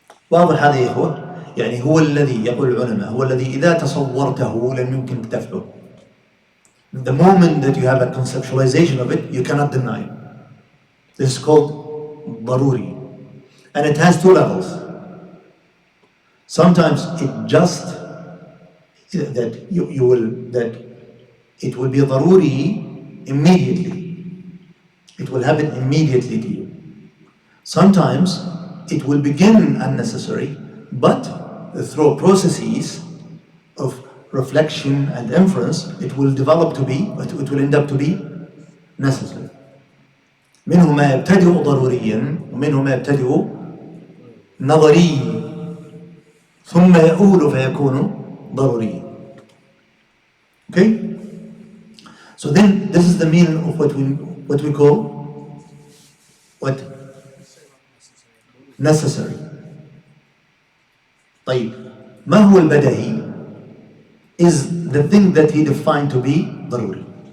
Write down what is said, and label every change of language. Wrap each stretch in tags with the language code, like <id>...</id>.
<ar>واضح هذا يا إخوة؟ يعني هو الذي يقول العلماء هو الذي إذا تصورته لم يمكن كتفه.</ar> <en>The moment that you have a conceptualization of it, you cannot deny it. This is called ضروري. And it has two levels. Sometimes it just that it will be ضروري immediately. It will happen immediately to you. Sometimes it will begin unnecessary, but through processes of reflection and inference, it will end up to be necessary.</en> <ar>منه ما يبتدئ ضروريا ومنه ما يبتدئ نظري ثم يؤول فيكون ضروري.</ar> <en>Okay? So then this is the meaning of what we call what? Necessary.</en> <ar>طيب ما هو البدهي</ar> <en>is the thing that he defined to be ضروري.</en>